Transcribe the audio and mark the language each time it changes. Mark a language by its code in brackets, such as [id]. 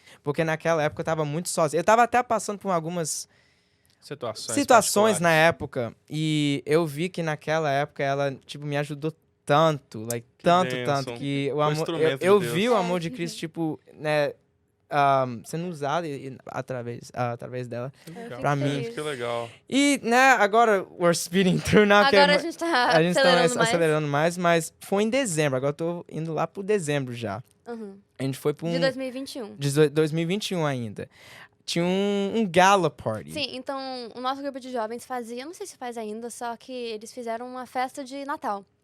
[pt] Porque naquela época eu tava muito sozinho. Eu tava até passando por algumas situações na época. E eu vi que naquela época ela, tipo, me ajudou tanto, tanto, que o amor, eu vi o amor de Cristo, tipo, né, sendo usado através dela, pra mim. Que legal. E, né, agora [en] we're speeding through now. [pt] Agora a gente tá acelerando mais, mas foi em dezembro, agora eu tô indo lá pro dezembro já. A gente foi pro De 2021. De 2021 ainda. Tinha um gala party. Sim, então o nosso grupo de jovens fazia, não sei se faz ainda, só que eles fizeram uma festa de Natal.